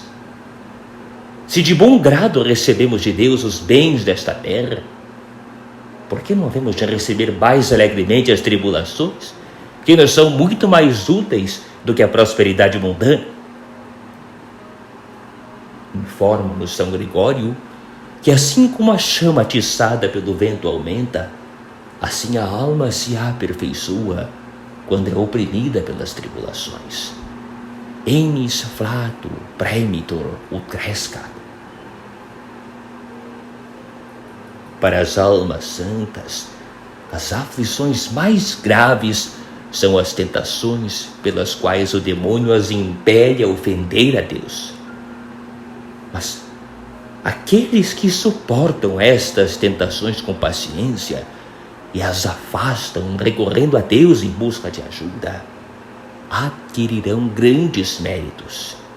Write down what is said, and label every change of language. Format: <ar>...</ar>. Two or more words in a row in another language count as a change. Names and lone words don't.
<pt>Se de bom grado recebemos de Deus os bens desta terra, por que não havemos de receber mais alegremente as tribulações, que nos são muito mais úteis do que a prosperidade mundana? Informa-nos São Gregório que assim como a chama atiçada pelo vento aumenta, assim a alma se aperfeiçoa quando é oprimida pelas tribulações.</pt> <la>Enis flato premitor ut crescat.</la> <pt>Para as almas santas, as aflições mais graves são as tentações pelas quais o demônio as impele a ofender a Deus. Mas aqueles que suportam estas tentações com paciência e as afastam recorrendo a Deus em busca de ajuda, adquirirão grandes méritos.</pt>